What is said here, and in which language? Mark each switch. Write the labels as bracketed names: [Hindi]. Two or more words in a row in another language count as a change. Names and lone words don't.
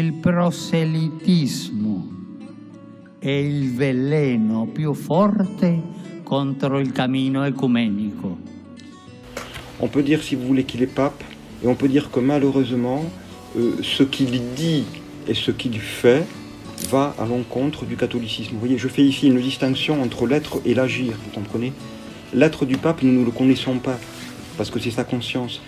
[Italian] proselitismo è il veleno più forte contro il cammino ecumenico. [French] On peut dire, si vous voulez, qu'il est pape, et on peut dire que malheureusement, ce qu'il dit et ce qu'il fait va à l'encontre du catholicisme. Vous voyez, je fais ici une distinction entre l'être et l'agir, vous comprenez? L'être du pape, nous ne le connaissons pas, parce que c'est sa conscience.